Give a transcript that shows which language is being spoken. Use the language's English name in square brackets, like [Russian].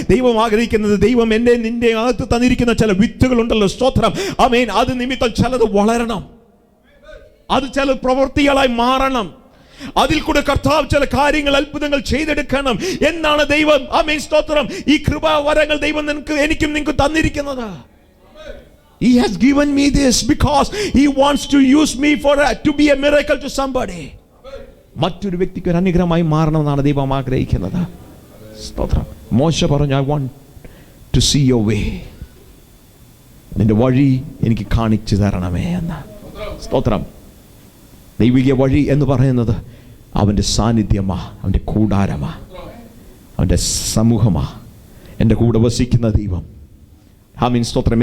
[Malayalam] ദൈവം ആഗ്രഹിക്കുന്നത്, ദൈവം എൻ്റെ നിന്റെ അകത്ത് തന്നിരിക്കുന്ന ചില വിത്തുകളുണ്ടല്ലോ. സ്തോത്രം. ആമേൻ. അത് നിമിത്തം ചിലത് വളരണം. അത് ചില പ്രവൃത്തികളായി മാറണം. അതിൽ കൂടെ കർത്താവ് ചില കാര്യങ്ങൾ, അത്ഭുതങ്ങൾ ചെയ്തെടുക്കണം എന്നാണ് ദൈവം, ആമേൻ, സ്തോത്രം, ഈ കൃപാവരങ്ങൾ ദൈവം എനിക്കും നിങ്ങൾക്ക് തന്നിരിക്കുന്നത്. [English] He has given me this because he wants to use me to be a miracle to somebody. [Malayalam] മറ്റൊരു വ്യക്തിക്ക് ഒരു അനുഗ്രഹമായി മാറണമെന്നാണ് ദൈവം ആഗ്രഹിക്കുന്നത്. സ്തോത്രം. മോശ പറഞ്ഞു, [English] I want to see your way. [Malayalam] നിന്റെ വഴി എനിക്ക് കാണിച്ചു തരണമേ എന്ന്. സ്തോത്രം. ദൈവിക വഴി എന്ന് പറയുന്നത് അവൻ്റെ സാന്നിധ്യമാ, അവൻ്റെ കൂടാരമാ, അവൻ്റെ സമൂഹമാ, എൻ്റെ കൂടെ വസിക്കുന്ന ദൈവം. ആമീൻ. സ്തോത്രം.